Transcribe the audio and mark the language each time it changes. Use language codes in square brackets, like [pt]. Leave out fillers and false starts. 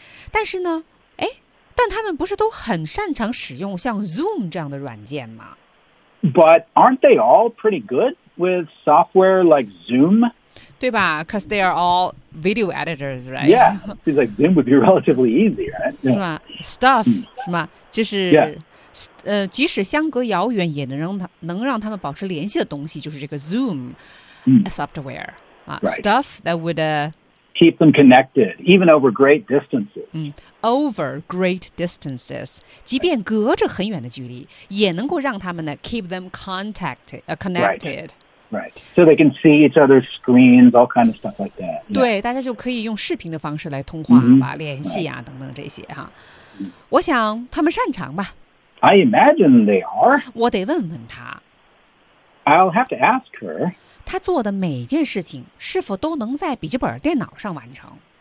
[zh] 但是呢但他们不是都很擅长使用像 Zoom 这样的软件吗 [en] ？But aren't they all pretty good with software like Zoom? 对吧 ？Because they are all video editors, right? Yeah, it's like Zoom would be relatively easy, right? [zh] 是吗 ？Stuff 是吗？就是、 [en] yeah. [zh] 即使相隔遥远，也能让他们保持联系的东西，就是这个 Zoom、 mm. [en] software、 right. stuff that would、 keep them connected, even over great distances.、 [zh] Mm, [en] over great distances. [zh] 即便隔着很远的距离也能够让他们呢 [en] keep them connected. Right. Right. So they can see each other's screens, all kind of stuff like that.、Yeah. [zh] 对大家就可以用视频的方式来通话、 mm-hmm. 吧联系啊、 [en] right. [zh] 等等这些哈。我想他们擅长吧。 [en] I imagine they are. [zh] 我得问问他。 [en] I'll have to ask her. [zh] 他做的每件事情是否都能在笔记本电脑上完成